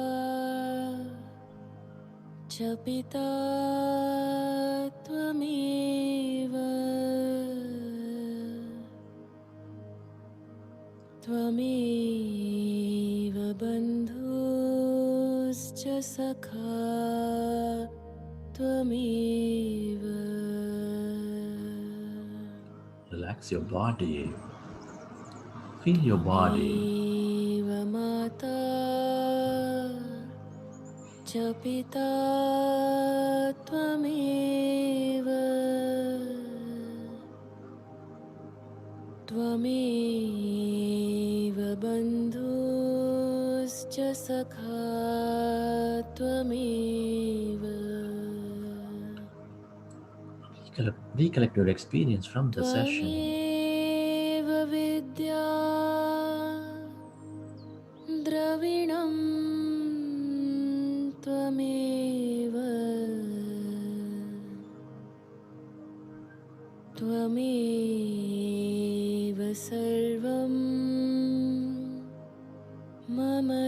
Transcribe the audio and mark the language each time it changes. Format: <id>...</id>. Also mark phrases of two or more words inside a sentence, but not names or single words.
<sa>च पिता त्वमेव त्वमेव बन्धुश्च सखा त्वमेव</sa> <en>Relax your body, feel your body.</en> <sa>त्वमेव माता च पिता त्वमेव त्वमेव बन्धुश्च सखा त्वमेव</sa> <en>Recollect your experience from the session.</en> <sa>त्वमेव विद्या द्रविणं त्वमेव त्वमेव सर्वं मम</sa>